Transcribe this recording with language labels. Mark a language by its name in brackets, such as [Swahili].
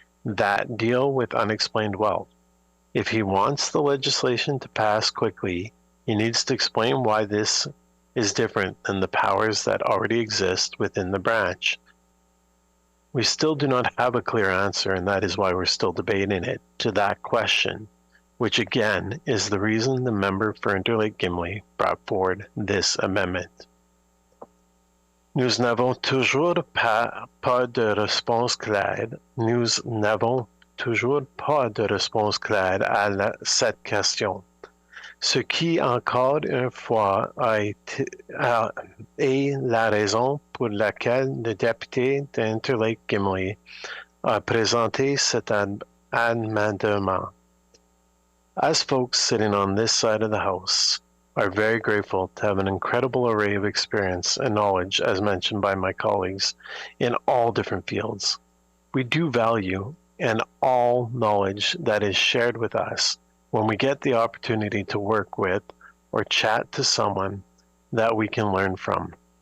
[English] that deal with unexplained wealth. If he wants the legislation to pass quickly, he needs to explain why this is different than the powers that already exist within the branch. We still do not have a clear answer, and that is why we're still debating it, to that question, which again is the reason the member for Interlake Gimli brought forward this amendment. [French] Nous n'avons toujours pas de réponse claire. Nous n'avons toujours pas de réponse claire à cette question. Ce qui, encore une fois, est la raison pour laquelle le député d'Interlake Gimli a présenté cet amendement. [English] As folks sitting on this side of the House are very grateful to have an incredible array of experience and knowledge, as mentioned by my colleagues, in all different fields. We do value and all knowledge that is shared with us when we get the opportunity to work with or chat to someone that we can learn from.